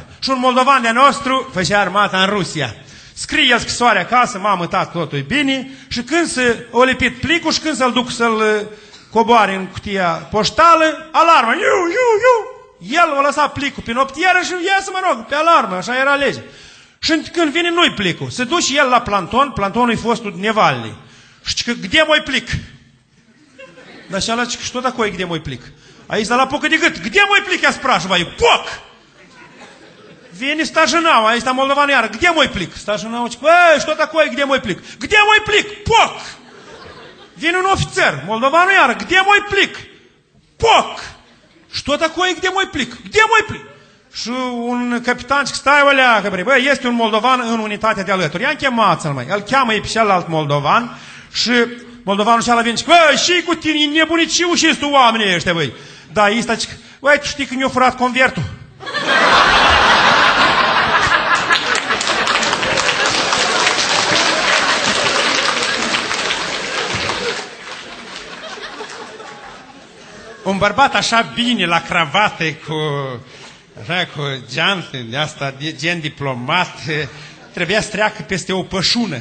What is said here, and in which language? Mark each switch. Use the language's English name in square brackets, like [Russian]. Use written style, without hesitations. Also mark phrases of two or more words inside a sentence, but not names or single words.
[Romanian] Și un moldovan de nostru făcea armata în Rusia. Scrie el scrisoare acasă, mamă, tată, totul e bine, și când se o lipit plicul și când să-l duc să-l coboare în cutia poștală, alarmă, El o lăsa plicul pe noptieră și iasă, mă rog, pe alarmă, așa era legea. Și când vine nu-i plicul, se duce el la Planton, Plantonul e fostul Nevalny. Și că, [Russian] где мой plic? [Romanian] Dar și ala, [Russian] что такое, где мой plic? [Romanian] Aici, la pocă de gât, [Russian] где мой plic, я спрашиваю, [Romanian] поc! Vine старшина, aici sta moldovan iară, [Russian] где мой plic? Старшина, что такое, где мой plic? Где мой plic? Поc! [Romanian] Vine un ofițer, moldovanul iară, [Russian] где мой plic? Poc! Что такое, где мой plic? Где mой plic? [Romanian] Și un capitan zice, stai o leacă, băi, este un moldovan în unitatea de alături. Ia chemați-l, măi. Îl cheamă pe celălalt moldovan și moldovanul și ala vine, băi, și cu tine, nebunit și ușiți tu oamenii ăștia, băi. Da, ăsta zice, băi, tu știi că mi-a furat convertul? Un bărbat așa bine, la cravate, cu geante de asta, gen diplomat, trebuia să treacă peste o pășună.